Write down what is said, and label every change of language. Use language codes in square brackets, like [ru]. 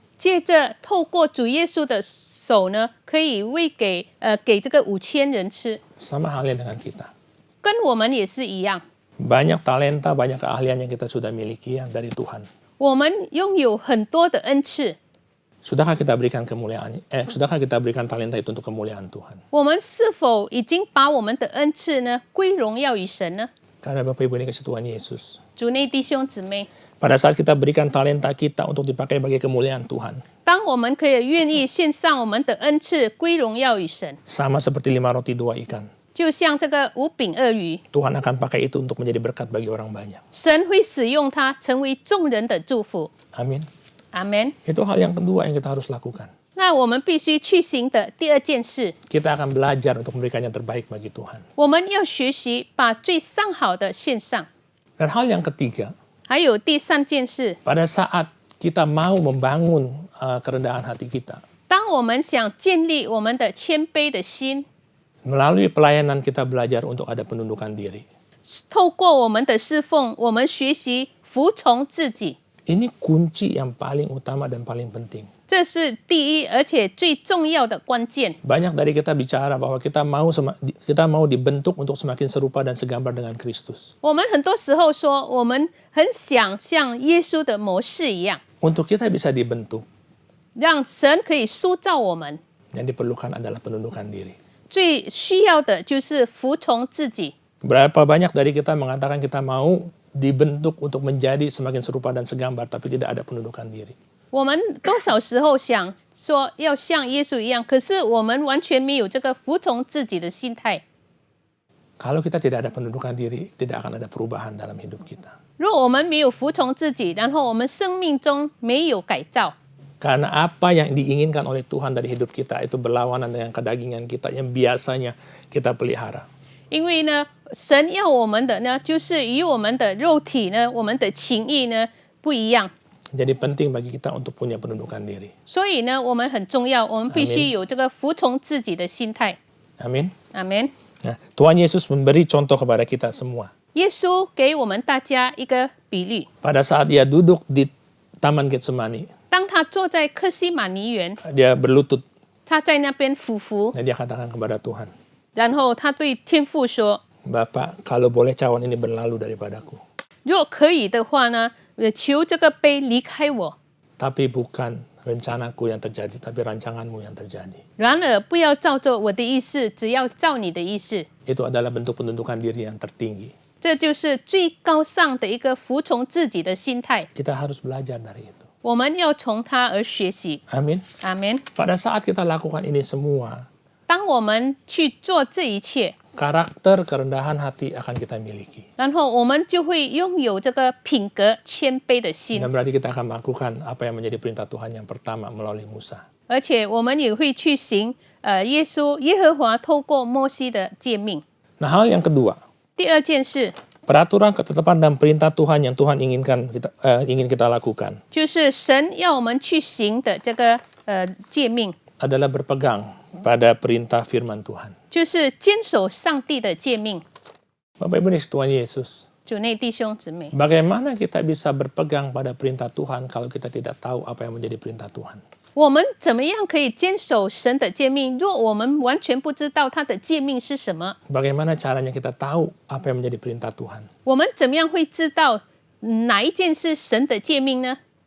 [zh] 借着透过主耶稣的手呢，可以喂给这个5000人吃， [id] Sama halnya dengan kita. [zh] 跟我们也是一样。 [id] Banyak talenta, banyak keahlian yang kita sudah miliki yang dari Tuhan. [zh] 我们拥有很多的恩赐， [id] Sudahkah kita berikan sudahkah kita berikan talenta itu untuk kemuliaan Tuhan? [zh] 我们是否已经把我们的恩赐呢归荣耀于神呢？ [id] Karena Bapak Ibu ini kasih Tuhan Yesus. [zh] 主内弟兄姊妹， [id] Pada saat kita berikan talenta kita untuk dipakai bagi kemuliaan Tuhan, [zh] 当当我们可以愿意献上我们的恩赐归荣耀与神， [id] Sama seperti 5 roti 2 ikan. [zh] 就像这个5饼2鱼， [id] Tuhan akan pakai itu untuk menjadi berkat bagi orang banyak. [zh] 神会使用它成为众人的祝福。 [id] Amin. [zh] 阿门。 [id] Itu hal yang kedua yang kita harus lakukan. [zh] 那我们必须去行的第二件事， [id] Kita akan belajar untuk memberikan yang terbaik bagi Tuhan. [zh] 我们要学习把最上好的献上。 [id] Dan hal yang ketiga, [zh] 还有第3件事， [id] pada saat kita mau membangun kerendahan hati kita, [zh] 当我们想建立我们的谦卑的心， [id] melalui pelayanan kita belajar untuk ada penundukan diri. [zh] 透过我们的侍奉，我们学习服从自己， [id] Ini kunci yang paling utama dan paling penting. [zh] 这是第一而且最重要的关键。 [id] Banyak dari kita bicara bahwa kita mau dibentuk untuk semakin serupa dan segambar dengan Kristus. [zh] 我们很多时候说，我们很想像耶稣的模式一样， [id] Untuk kita bisa dibentuk, [zh] 让神可以塑造我们。 [id] yang diperlukan adalah penundukan diri. [zh] 最需要的就是服从自己。 [id] Berapa banyak dari kita mengatakan kita mau dibentuk untuk menjadi semakin serupa dan segambar, tapi tidak ada penundukan diri. [zh] 我们多少时候想说要像耶稣一样，可是我们完全没有这个服从自己的心态。 [id] Kalau kita tidak ada penundukan diri, tidak akan ada perubahan dalam hidup kita. [zh] 如果我们没有服从自己，然后我们生命中没有改造， [id] Karena apa yang diinginkan oleh Tuhan dari hidup kita itu berlawanan dengan kedagingan kita yang biasanya kita pelihara. [zh] 因为呢，神要我们的呢，就是与我们的肉体呢，我们的情意呢不一样。 [id] Jadi penting bagi kita untuk punya penundukan diri. [zh] 所以呢，我们很重要，我们必须有这个服从自己的心态。 [id] Amin. [zh] 阿门。 [id] Nah, Tuhan Yesus memberi contoh kepada kita semua. [zh] 耶稣给我们大家一个比喻， [id] Pada saat dia duduk di Taman Getsemani, [zh] 当他坐在克西马尼园， [id] dia berlutut [zh] 他在那边俯伏， [id] dan dia katakan kepada Tuhan, [zh] 然后他对天父说 [id] Bapak, kalau boleh cawan ini berlalu daripadaku. [zh] 如果可以的话呢，求这个杯离开我， [id] Tapi bukan rencanaku yang terjadi, tapi rancanganmu yang terjadi. [zh] 然而不要照着我的意思，只要照你的意思。 [id] Itu adalah bentuk penundukan diri yang tertinggi. [zh] 这就是最高尚的一个服从自己的心态。 [id] Kita harus belajar dari itu. [zh] 我们要从他而学习。 [id] Amin. [zh] 阿门。 [id] Pada saat kita lakukan ini semua, [zh] 当我们去做这一切， [id] karakter kerendahan hati akan kita miliki. [zh] 然后我们就会拥有这个品格谦卑的心， [id] Dan berarti kita akan melakukan apa yang menjadi perintah Tuhan yang pertama melalui Musa. [zh] 而且我们也会去行耶和华透过摩西的诫命。 [id] Nah, hal yang kedua, [zh] 第二件事 [id] peraturan, ketetapan, dan perintah Tuhan yang Tuhan ingin kita lakukan [zh] 就是神要我们去行的这个诫命， [id] adalah berpegang pada perintah firman Tuhan. [zh] 就是坚守上帝的诫命。 [id] Bapak Ibu Tuhan Yesus, [zh] 主内弟兄姊妹， [id] bagaimana kita bisa berpegang pada perintah Tuhan kalau kita tidak tahu apa yang menjadi perintah Tuhan? [zh] 我们怎么样可以坚守神的诫命？若我们完全不知道他的诫命是什么， [id] Bagaimana caranya kita tahu apa yang menjadi perintah Tuhan? [zh] 我们怎么样会知道哪一件是神的诫命呢？